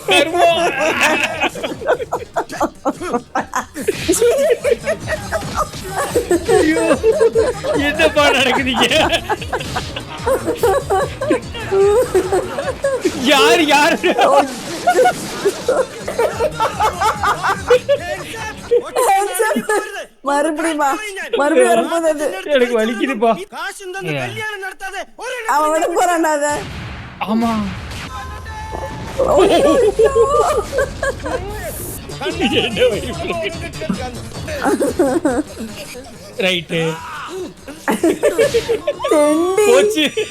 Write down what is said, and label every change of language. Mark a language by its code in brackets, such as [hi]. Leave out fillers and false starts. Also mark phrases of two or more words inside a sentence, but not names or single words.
[ta] என்னப்பா நடக்குதுங்க? யாரு மறுபடியும் வரும்போது அது எனக்கு வலிக்குதுப்பா. [ml] കാശും തന്ന് കല്യാണം നടത്താതെ [ta] அவன் விட போறான்டா அத. ஆமா ரைட்டு போச்சு.